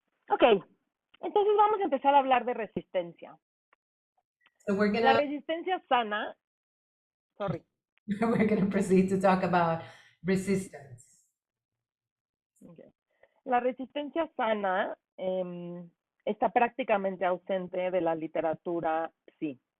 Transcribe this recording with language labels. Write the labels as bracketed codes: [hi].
[es] Ok, entonces vamos a empezar a hablar de resistencia. [en] So [es] La resistencia sana, sorry. [en] We're going to proceed to talk about resistance. Okay. [es] La resistencia sana está prácticamente ausente de la literatura, sí.